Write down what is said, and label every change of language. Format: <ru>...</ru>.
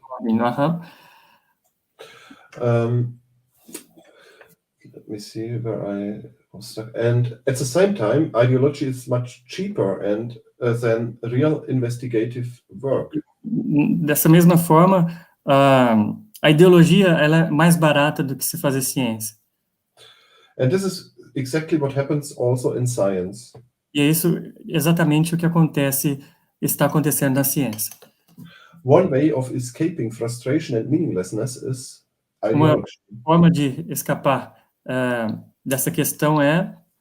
<en>Let me see where I was stuck. And at the same time, ideology is much cheaper than real investigative work.</en> <pt>Dessa mesma forma, a ideologia ela é mais barata do que se fazer ciência.</pt> <en>And this is exactly what happens also in science.</en> <pt>E é isso exatamente o que está acontecendo na ciência.</pt> <en>One way of escaping frustration and meaninglessness is ideology.</en> <pt>Uma forma de escapar dessa questão é</pt>